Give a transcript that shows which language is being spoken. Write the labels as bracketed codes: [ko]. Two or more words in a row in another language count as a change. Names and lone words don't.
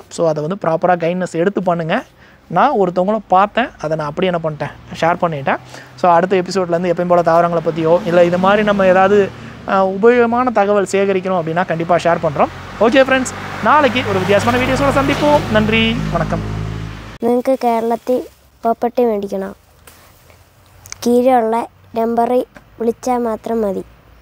[ta] ஸோ அதை வந்து ப்ராப்பராக கைட்னஸ் எடுத்து பண்ணுங்கள். நான் ஒருத்தவங்களும் பார்த்தேன், அதை நான் அப்படியே என்ன பண்ணிட்டேன், ஷேர் பண்ணிட்டேன். ஸோ அடுத்த எபிசோட்லேருந்து எப்பயும் போல் தாவரங்களை பற்றியோ இல்லை இது மாதிரி நம்ம ஏதாவது உபயோகமான தகவல் சேகரிக்கணும் அப்படின்னா கண்டிப்பாக ஷேர் பண்ணுறோம். [en] okay friends, [ta] நாளைக்கு ஒரு வித்தியாசமான வீடியோஸோட சந்திப்போம். நன்றி, [ml] വണക്കം. നിങ്ങൾക്ക് കേരളത്തിൽ പ്രോപ്പർട്ടി മേടിക്കണം, കീഴിലുള്ള നമ്പറിൽ വിളിച്ചാൽ മാത്രം മതി.